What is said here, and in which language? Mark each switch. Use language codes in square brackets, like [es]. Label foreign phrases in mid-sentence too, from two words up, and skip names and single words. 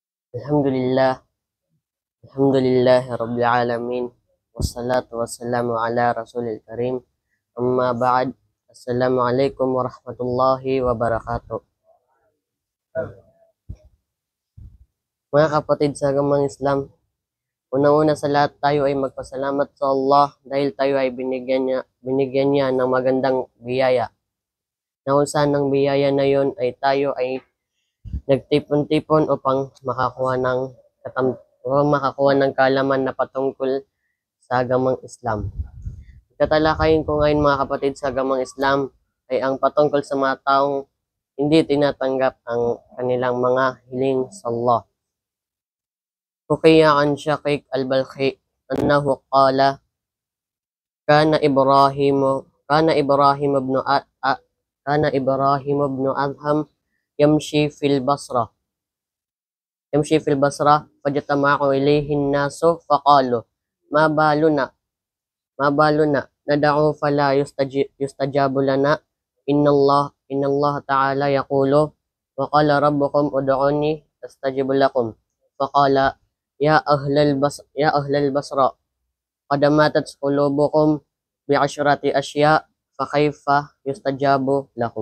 [ar] الحمد لله، الحمد لله رب العالمين، والصلاة والسلام على رسول الكريم، أما بعد، السلام عليكم ورحمة الله وبركاته. [tl] Mga kapatid sa agamang Islam, unang-una sa lahat tayo ay magpasalamat sa Allah dahil tayo ay binigyan niya ng magandang biyaya. Na kung saan ng biyaya na yon ay tayo ay nagtipon-tipon upang makakuha ng kaalaman na patungkol sa agamang Islam. Tatalakayin ko ngayon mga kapatid sa agamang Islam ay ang patungkol sa mga taong hindi tinatanggap ang kanilang mga hiling sa Allah. [ar] حكي عن شقيق البلخي أنه قال كان إبراهيم بن كان إبراهيم بن أدهم يمشي في البصرة فاجتمع إليه الناس فقالوا ما بالنا ندعو فلا يستجاب لنا إن الله تعالى يقول وقال ربكم ادعوني أستجب لكم فقال يا أهل البصرة قد ماتت قلوبكم بعشرة أشياء فكيف يستجاب لكم.